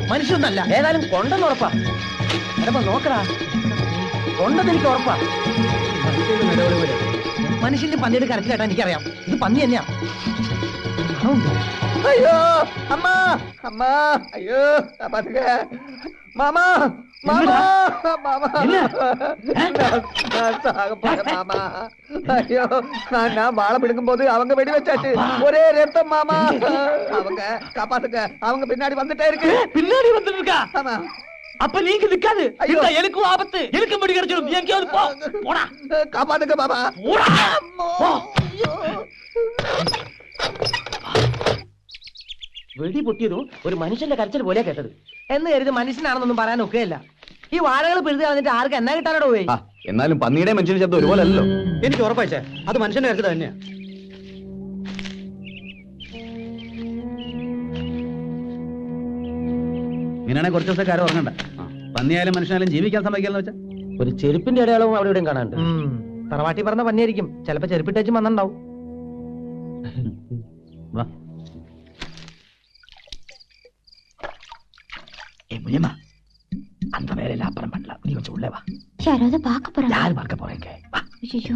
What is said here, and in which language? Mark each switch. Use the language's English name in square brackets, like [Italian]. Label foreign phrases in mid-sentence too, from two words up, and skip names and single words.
[Malayalam] മനുഷ്യന്നല്ല, ഏതായാലും കൊണ്ടെന്ന് ഉറപ്പാ. എടപ്പ നോക്കടാ, കൊണ്ടെന്ന് എനിക്ക് ഉറപ്പാ. മനുഷ്യന്റെ പന്നിയുടെ കരച്ചിലേട്ടാ എനിക്കറിയാം. ഇത് പന്നി തന്നെയാ. അയ്യോ അമ്മ, അമ്മ, അയ്യോ മാമാ, മാമാ, മാമാ, [Tamil] மாமா. ஐயோ நான் வாழை பிடிக்கும் போது அவங்க வெடி வச்சாச்சு. ஒரே ரத்தம் மாமா. அவங்க காப்பாத்துக்க, அவங்க பின்னாடி வந்துட்டே இருக்கு. பின்னாடி வந்துட்டு இருக்கா? ஆமா. அப்ப நீங்க நிக்காது. இந்த எனக்கும் ஆபத்து. எனக்கு முடி கிடைச்சிரும். எங்கேயாவது போ. போடா. காப்பாத்துக்க மாமா. போடா. [Malayalam] വെടി പൊട്ടിയതും ഒരു മനുഷ്യന്റെ കരച്ചിൽ പോലെയാ കേട്ടത്. എന്ന് കരുതി മനുഷ്യനാണെന്നൊന്നും പറയാൻ ഒക്കെയല്ല. ഈ വാഴകൾ പിഴുതി കളഞ്ഞിട്ട് ആർക്ക് എന്നാ കിട്ടാനോ പോയി. എന്നാലും പന്നിയുടെ മനുഷ്യന്റെ ശബ്ദം ഒരുപോലെ അല്ലല്ലോ. എനിക്ക് ഉറപ്പായിച്ചേ അത് മനുഷ്യന്റെ കരച്ചിൽ തന്നെയാ. ഇങ്ങനെയാണെങ്കിൽ കുറച്ച് ദിവസം കാര്യം ഉറങ്ങണ്ട. പന്നിയായാലും മനുഷ്യനായാലും ജീവിക്കാൻ സമ്മതിക്കാന്ന് വെച്ചാൽ ഒരു ചെരുപ്പിന്റെ അടയാളവും അവിടെ ഇവിടെയും കാണാണ്ട്. തറവാട്ടി പറഞ്ഞ പന്നിയായിരിക്കും. ചിലപ്പോ ചെരുപ്പിട്ടേച്ചും വന്നിണ്ടാവും. വാ. [Tamil] முனியம்மா, அந்த வேலையில அப்புறம் பண்ணலாம். நீ கொஞ்சம் உள்ளே வா. யாராவது பார்க்க போறாங்க. யார் பார்க்க போறீங்க? வா. ஐயோ,